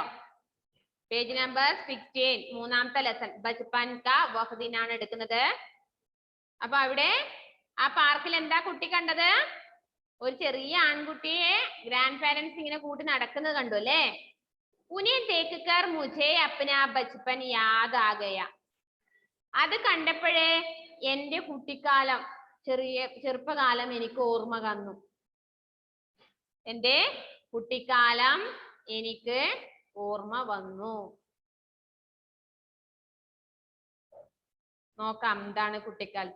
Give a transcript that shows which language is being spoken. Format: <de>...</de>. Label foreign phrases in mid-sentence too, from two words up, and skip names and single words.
<ml>പേജ് നമ്പർ 16, മൂന്നാമത്തെ ലെസൺ ബച്പൻ കാ വഖ്ദിനാണ് എടുക്കുന്നത്. അപ്പൊ അവിടെ ആ പാർക്കിൽ എന്താ കുട്ടി കണ്ടത്? ഒരു ചെറിയ ആൺകുട്ടിയെ</ml> <en>grand parents</en> <ml>ഇങ്ങനെ കൂട്ടി നടക്കുന്നത് കണ്ടു അല്ലേ?</ml> <hi>उन्हें देखकर मुझे अपना बचपन याद आ गया.</hi> <ml>അത് കണ്ടപ്പോഴേ എന്റെ കുട്ടിക്കാലം, ചെറുപ്പകാലം എനിക്ക് ഓർമ്മ വന്നു. എന്റെ കുട്ടിക്കാലം എനിക്ക് ഓർമ്മ വന്നു. നോക്കാം എന്താണ് കുട്ടിക്കാലത്ത്.</ml>